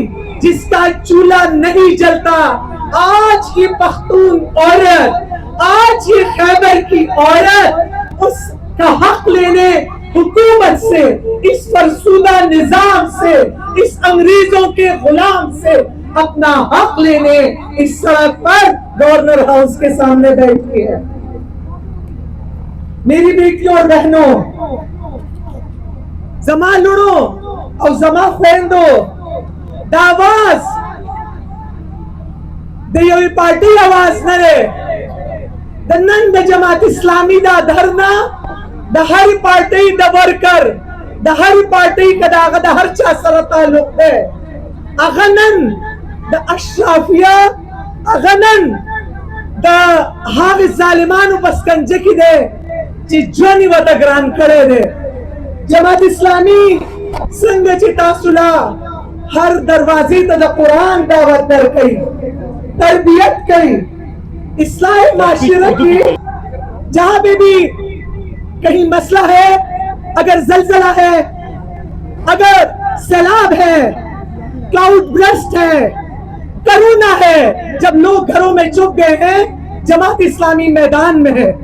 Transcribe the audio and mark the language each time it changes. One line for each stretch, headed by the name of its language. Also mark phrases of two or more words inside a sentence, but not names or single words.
Urdu: جس کا چولہا نہیں جلتا، آج یہ پختون عورت، آج یہ خیبر کی عورت اس کا حق لینے حکومت سے، اس فرسودہ نظام سے، اس انگریزوں کے غلام سے اپنا حق لینے اس سڑک پر گورنر ہاؤس کے سامنے بیٹھی ہے۔ میری بیٹیوں اور بہنوں،
Pashto: زما لڑو اور زما خویندو دا آواز د یوې پارټۍ آواز نه دی، د نن د جماعت اسلامي دا دھرنا د هر پارټۍ د ورکر، د هر پارټۍ که د هغه د هر چا سره تعلق دی، هغه نن د اشرافیه، هغه نن د هغې ظالمانو په سکنجه کې دی چې ژوند یې ورته ګران کړی دی۔ جماعت اسلامي څنګه چې تاسو لا ہر دروازے تا دا قرآن دعوت در کئی، تربیت کئی،
Urdu: اصلاح معاشرہ کی، جہاں بھی کہیں مسئلہ ہے، اگر زلزلہ ہے، اگر سیلاب ہے، کلاؤڈ برسٹ ہے، کرونا ہے، جب لوگ گھروں میں چھپ گئے ہیں، جماعت اسلامی میدان میں ہے۔